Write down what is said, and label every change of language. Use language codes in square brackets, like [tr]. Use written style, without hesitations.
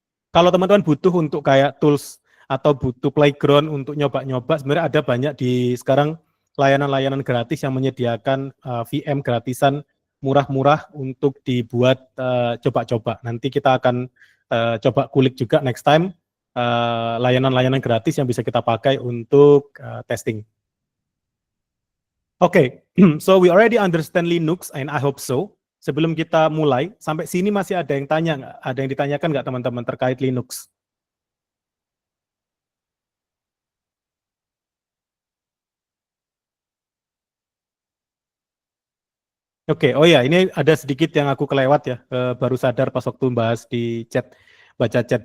[id] Kalau teman-teman butuh untuk kayak tools atau butuh playground untuk nyoba-nyoba, sebenarnya ada banyak di sekarang layanan-layanan gratis yang menyediakan VM gratisan murah-murah untuk dibuat coba-coba. Nanti kita akan coba kulik juga [en] next time [id] layanan-layanan gratis yang bisa kita pakai untuk testing. [en] Oke, so we already understand Linux and I hope so. [id] Sebelum kita mulai, sampai sini masih ada yang tanya nggak? Ada yang ditanyakan nggak teman-teman terkait Linux? Oke, oh ya, ini ada sedikit yang aku kelewat ya, baru sadar pas waktu bahas di chat, baca chat.